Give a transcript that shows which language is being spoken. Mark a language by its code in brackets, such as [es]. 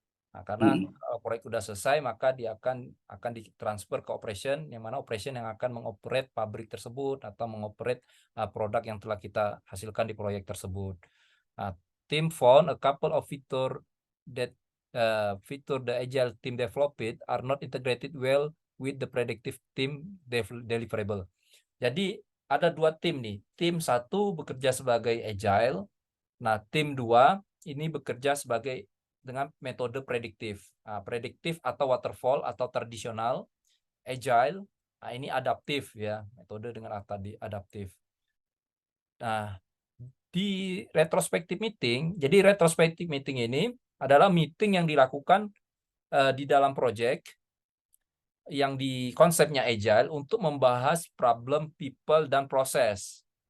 [id] Nah, karena kalau proyek udah selesai, maka dia akan ditransfer ke operation, yang mana operation yang akan mengoperate pabrik tersebut atau mengoperate produk yang telah kita hasilkan di proyek tersebut. [en] Nah, team found a couple of feature that feature the agile team developed are not integrated well with the predictive team deliverable. [id] Jadi ada 2 tim nih. Tim 1 bekerja sebagai agile. Nah, tim 2 ini bekerja sebagai dengan metode prediktif. Prediktif atau waterfall atau tradisional, agile. Nah, ini adaptif ya, metode dengan tadi adaptif. Nah, di retrospective meeting, jadi retrospective meeting ini adalah meeting yang dilakukan di dalam project yang di konsepnya agile untuk membahas problem, people, dan proses.